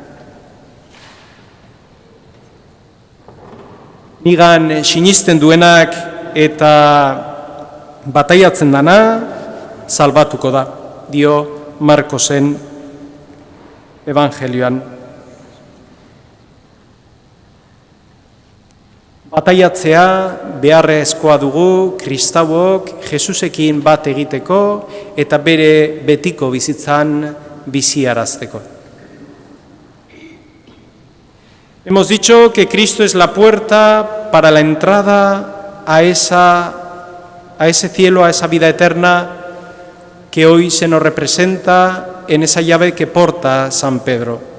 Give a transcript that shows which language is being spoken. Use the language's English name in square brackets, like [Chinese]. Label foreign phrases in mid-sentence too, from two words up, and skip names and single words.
[Basque] Nigan sinisten duenak eta bataiatzen dana salbatuko da, dio Markosen evangelioan. Bataiatzea beharrezkoa dugu kristauok Jesusekin bat egiteko eta bere betiko bizitzan biziarazteko. [Spanish] Hemos dicho que Cristo es la puerta para la entrada a ese cielo, a esa vida eterna que hoy se nos representa en esa llave que porta San Pedro.